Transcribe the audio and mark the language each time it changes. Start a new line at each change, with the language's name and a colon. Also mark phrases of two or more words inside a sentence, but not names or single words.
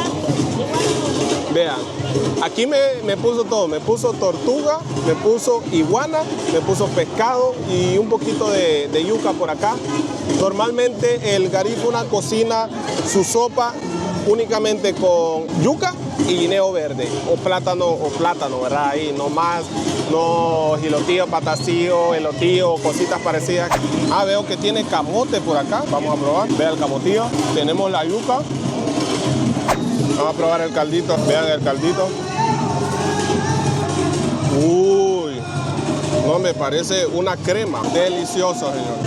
Spanish: Vean, aquí me puso todo, me puso tortuga, me puso iguana, me puso pescado y un poquito de yuca por acá. Normalmente el garífuna cocina su sopa únicamente con yuca y guineo verde o plátano, ¿verdad? Ahí no más, no gilotillo, patacillo, elotillo, cositas parecidas. Ah, veo que tiene camote por acá, vamos a probar. Vean el camotillo, tenemos la yuca. Vamos a probar el caldito, vean el caldito. Uy, no, me parece una crema, delicioso, señor.